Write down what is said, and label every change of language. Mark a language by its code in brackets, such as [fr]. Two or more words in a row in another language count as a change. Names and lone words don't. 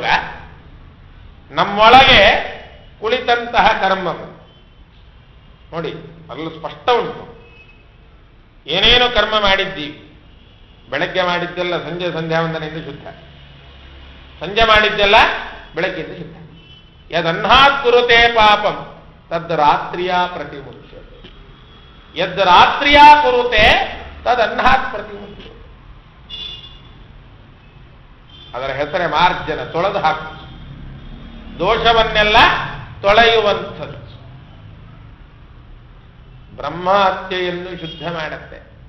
[kn] ನಮ್ಮೊಳಗೆ ಕುಳಿತಂತಹ ಕರ್ಮಗಳು ನೋಡಿ, ಅಲ್ಲೂ ಸ್ಪಷ್ಟ ಉಂಟು. ಏನೇನು ಕರ್ಮ ಮಾಡಿದ್ದೀವಿ, ಬೆಳಗ್ಗೆ ಮಾಡಿದ್ದೆಲ್ಲ ಸಂಜೆ ಸಂಧ್ಯಾವಂದನೆಯಿಂದ ಶುದ್ಧ, ಸಂಜೆ ಮಾಡಿದ್ದೆಲ್ಲ ಬೆಳಗ್ಗೆಯಿಂದ ಶುದ್ಧ. [sa] ಯದನ್ನಾತ್ ಕುರುತೆ ಪಾಪಂ ತದ್ ರಾತ್ರಿಯ ಪ್ರತಿಮುಚ್ಯತೆ. ಯದ್ ರಾತ್ರಿಯ ಕುರುತೆ ತದನ್ನಾತ್ ಪ್ರತಿಮುಚ್ಯತೆ. [kn] ಅದರ ಹೆಸರೇ ಮಾರ್ಜನ, ತೊಳೆದು ಹಾಕು, ದೋಷವನ್ನೆಲ್ಲ ತೊಳೆಯುವಂಥದ್ದು. ಬ್ರಹ್ಮಹತ್ಯೆಯನ್ನು ಶುದ್ಧ ಮಾಡುತ್ತೆ.